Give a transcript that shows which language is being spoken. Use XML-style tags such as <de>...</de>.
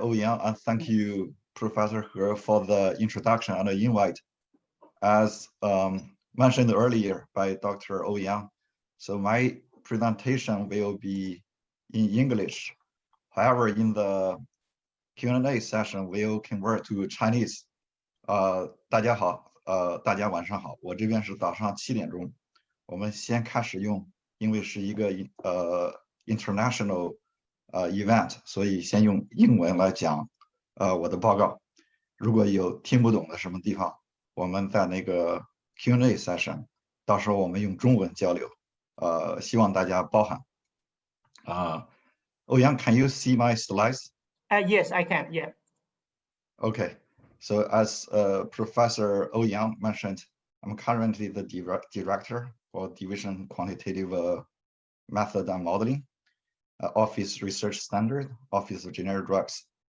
<en>Ouyang, and thank you, Professor He, for the introduction and the invite. As mentioned earlier by Dr. Ouyang, so my presentation will be in English. However, in the Q&A session, we'll convert to Chinese.</en> <zh>大家好，大家晚上好，我这边是早上7点钟，我们先开始用，因为是一个international event， 所以先用英文来讲我的报告。如果有听不懂的什么地方，我们在那个 Q&A session， 到时候我们用中文交流，希望大家包涵。</zh> <en>Ouyang, can you see my slides? Yes, I can. Yeah. Okay. So as Professor Ouyang mentioned, I'm currently the director for Division Quantitative Method and Modeling, Office Research Standard, Office of Generic Drugs.</en>